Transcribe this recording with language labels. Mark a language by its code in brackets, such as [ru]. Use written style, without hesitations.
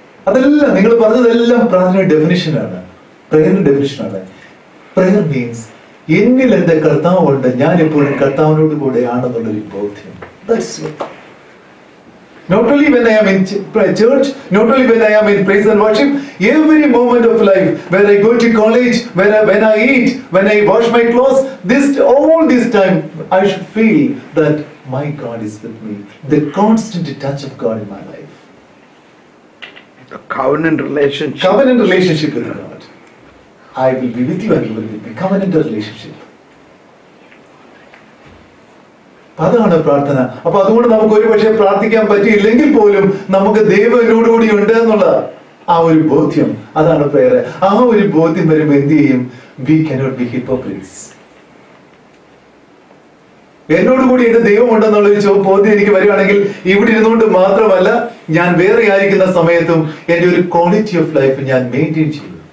[ml] അതെല്ലാം നിങ്ങൾ പറഞ്ഞതെല്ലാം പ്രാർത്ഥനയുടെ ഡെഫിനിഷനാണ്, പ്രേയറിന്റെ ഡെഫിനിഷനാണ്. പ്രേയർ മീൻസ് എന്നിൽ എന്റെ കർത്താവുണ്ട്, ഞാൻ എപ്പോഴും കർത്താവിനോട് കൂടെയാണെന്നുള്ളൊരു ബോധ്യം. [en] That's it. Not only when I am in church, not only when I am in praise and worship, every moment of life, when I go to college, when I eat, when I wash my clothes, all this time, I should feel that my God is with me. The constant touch of God in my life. A covenant relationship. Covenant relationship with God. I will be with you and you will be with me. Covenant relationship. [ml] അതാണ് പ്രാർത്ഥന. അപ്പൊ അതുകൊണ്ട് നമുക്ക് ഒരു പക്ഷേ പ്രാർത്ഥിക്കാൻ പറ്റിയില്ലെങ്കിൽ പോലും നമുക്ക് ദൈവം എന്നോടുകൂടി ഉണ്ട് എന്നുള്ള ആ ഒരു ബോധ്യം, അതാണ് പ്രേയർ. ആ ഒരു ബോധ്യം വരുമ്പോൾ എന്ത് ചെയ്യും? [en] We cannot be hypocrites. [ml] എന്നോടുകൂടി എന്റെ ദൈവം ഉണ്ടെന്നുള്ളൊരു ബോധ്യം എനിക്ക് വരികയാണെങ്കിൽ ഇവിടെ ഇരുന്നുകൊണ്ട് മാത്രമല്ല, ഞാൻ വേറെ ആയിരിക്കുന്ന സമയത്തും എന്റെ ഒരു ക്വാളിറ്റി ഓഫ് ലൈഫ് ഞാൻ മെയിൻറ്റെയിൻ ചെയ്തു.